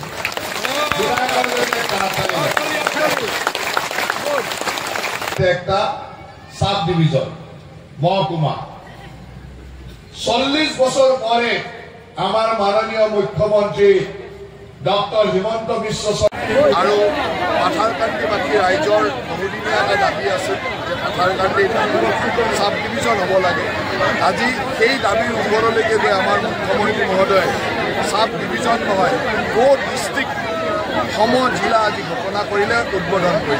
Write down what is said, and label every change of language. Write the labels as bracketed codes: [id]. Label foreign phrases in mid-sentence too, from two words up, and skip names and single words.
[bn] একটা [en] sub division [bn] মহকুমা 40 বছর পরে আমার মাননীয় মুখ্যমন্ত্রী ডক্টর হিমন্ত বিশ্ব [as] আৰু পাথাৰকান্দিবাসী ৰাইজৰ বহুদিনীয়া এটা দাবী আছে যে পাথাৰকান্দি [en] sub division [as] হ'ব লাগে। আজি সেই দাবীৰ ওপৰলৈকে যে আমাৰ মুখ্যমন্ত্ৰী মহোদয়ে [en] sub division [as] নহয়, ডিষ্ট্ৰিক্ট সমজিলা আজি ঘোষণা কৰিলে, উদ্বোধন কৰিলে।